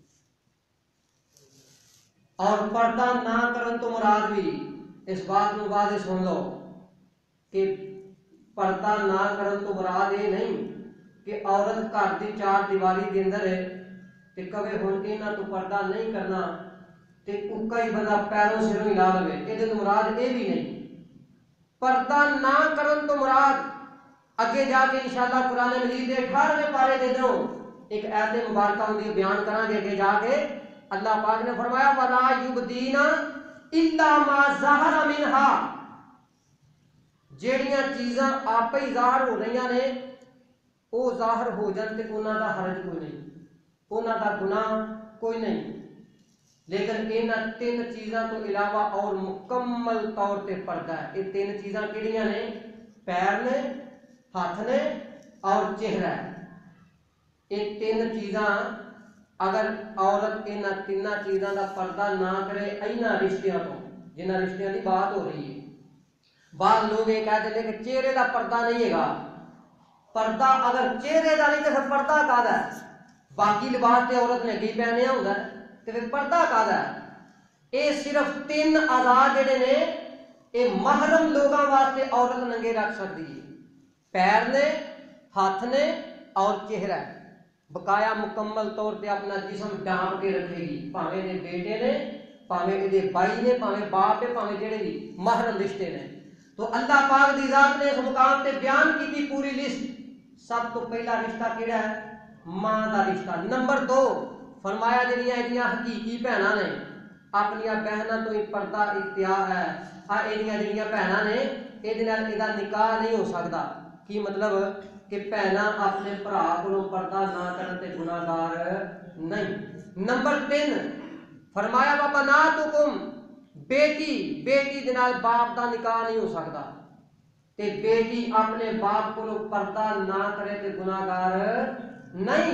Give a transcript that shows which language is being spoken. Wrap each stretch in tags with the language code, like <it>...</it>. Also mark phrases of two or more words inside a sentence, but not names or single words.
<pa>اور پردہ نہ کرن تو مراد بھی اس بات کو واضح سن لو کہ پردہ نہ کرن تو مراد یہ نہیں کہ عورت گھر کی چار دیواری کے اندر ہے تے کبھی ہن انہاں تو پردہ نہیں کرنا تے اکا ہی بندہ پیروں سروں ہلا لے، یہ تو مراد یہ بھی نہیں۔ پردہ نہ کرن تو مراد اگے جا کے انشاءاللہ قرآن مجید کے 18ویں پارے دے دوں ایک آیت مبارکہ ہوندی بیان کران گے اگے جا کے۔ اللہ پاک نے فرمایا</pa> <ar>وَلَا يُبْدِينَ إِلَّا مَا ظَهَرَ مِنْهَا،</ar> <pa>جیڑیاں چیزاں آپ ہی ظاہر ہو رہی نے وہ ظاہر ہو جان تے انہاں دا حرج کوئی نہیں، انہاں دا گناہ کوئی نہیں، لیکن انہاں 3 چیزاں تو علاوہ اور مکمل طور تے پردہ ہے۔ یہ 3 چیزاں کیڑیاں نے؟ پیر نے، ہاتھ نے اور چہرہ ہے۔ یہ 3 چیزاں اگر عورت انہاں 3 چیزاں دا پردہ نہ کرے انہاں رشتیاں تو جنہاں رشتیاں دی بات ہو رہی ہے، بعض لوگ یہ کہتے ہیں کہ چہرے دا پردہ نہیں ہے گا۔ پردہ اگر چہرے دا نہیں تو پھر پردہ کادا ہے؟ باقی لباس تے عورت نے کی پہنیا ہوندا ہے تے پھر پردہ کادا ہے؟ یہ صرف 3 اعضاء جڑے نے یہ محرم لوگاں واسطے عورت ننگے رکھ سکتی ہے، پیر نے، ہاتھ نے اور چہرہ ہے۔ بقایا مکمل طور پہ اپنا جسم ڈھانپ کے رکھے گی، پاویں دے بیٹے نے، پاویں دے بھائی نے، پاویں باپ ہے، پاویں جڑے بھی محرم رشتے نے۔ تو اللہ پاک دی ذات نے اس مقام تے بیان کی تھی پوری لسٹ۔ سب تو پہلا رشتہ کیڑا ہے؟ ماں دا رشتہ۔ نمبر 2 فرمایا جڑیاں ایدیاں حقیقی بہناں نے اپنی بہناں تو ہی پردہ اختیار ہے، ایدیاں جڑیاں بہناں نے یہ نکاح نہیں ہو سکتا۔ کی مطلب کہ بہناں اپنے بھرا کو پردہ نہ کرن تے گناہگار نہیں۔ نمبر 3 فرمایا وَبَنَاتُكُمْ، بیٹی دے نال باپ دا نکاح نہیں ہو سکتا تے بیٹی اپنے باپ کو پردہ نہ کرے تے گناہگار نہیں۔</pa>